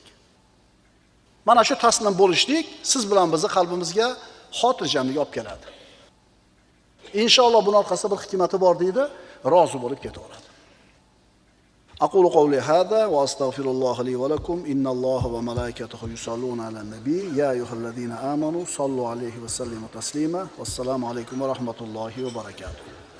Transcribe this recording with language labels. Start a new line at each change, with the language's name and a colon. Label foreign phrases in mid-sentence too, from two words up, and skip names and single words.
Uzbek: Mana shu taslim bo'lishlik siz bilan bizni qalbimizga xotirjamlik olib keladi. Inshaalloh buning orqasida bir hikmati bor deydi, rozi bo'lib ketaveradi.
Arabic: أقول قولي هذا وأستغفر الله لي ولكم. إن الله وملائكته يصلون على النبي يا أيها الذين آمنوا صلوا عليه وسلموا تسليما. والسلام عليكم ورحمة الله وبركاته.